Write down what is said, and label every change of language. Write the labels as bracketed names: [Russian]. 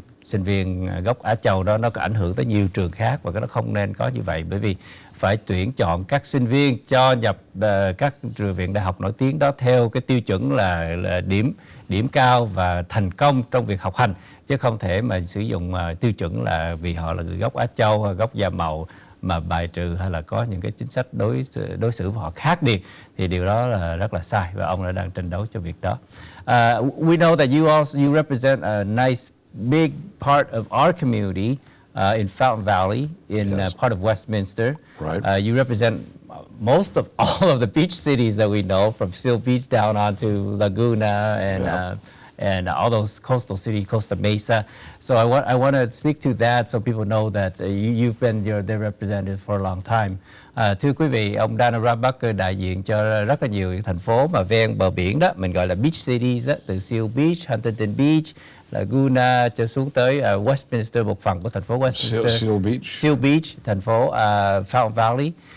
[Vietnamese] sinh viên gốc Á Châu đó, nó có ảnh hưởng tới nhiều trường khác, và cái nó không nên có như vậy, bởi vì phải tuyển chọn các sinh viên cho nhập các trường viện đại học nổi tiếng đó theo cái tiêu chuẩn là điểm cao và thành công trong việc học hành, chứ không thể mà sử dụng tiêu chuẩn là vì họ là người gốc Á Châu hay gốc da màu mà bài trừ hay là có những cái chính sách đối xử với họ khác biệt, thì điều đó là rất là sai, và ông đã đang tranh đấu cho việc đó. [English] We know that you represent a nice big part of our community in Fountain Valley, in Yes. part of Westminster. Right. You represent most of all of the beach cities that we know, from Seal Beach down onto Laguna and all those coastal cities, Costa Mesa. So I want to speak to that so people know that you've been their representative for a long time. [Vietnamese] Thưa quý vị, ông Dana Rohrabacher đại diện cho rất là nhiều thành phố mà ven bờ biển đó, mình gọi là beach cities đó, từ Seal Beach, Huntington Beach, Laguna cho xuống tới Westminster, một phần của thành phố Westminster, Seal Beach, thành phố Fountain Valley.